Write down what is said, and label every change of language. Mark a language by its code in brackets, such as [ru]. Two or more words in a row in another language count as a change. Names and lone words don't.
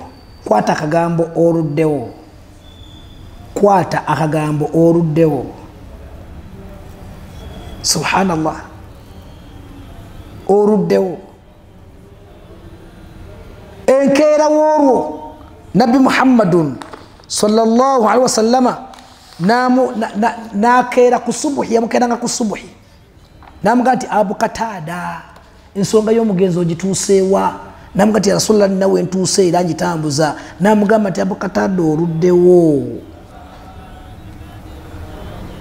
[lg] Kwata akagambo oluddewo. Subhanallah, oluddewo. Enkeera w'olwo Nabbi Muhammadun [ar] صلى الله عليه وسلم [lg] n'akeera ku subuhi, yamukeeranga ku subuhi. N'amugamba nti Abu Katada ensonga y'omugenzi ogituuseewa? N'amugamba nti [ar] يا رسول الله [lg] nawe ntuuse era ngitambuza. N'amugamba nti Abu Katada oluddewo.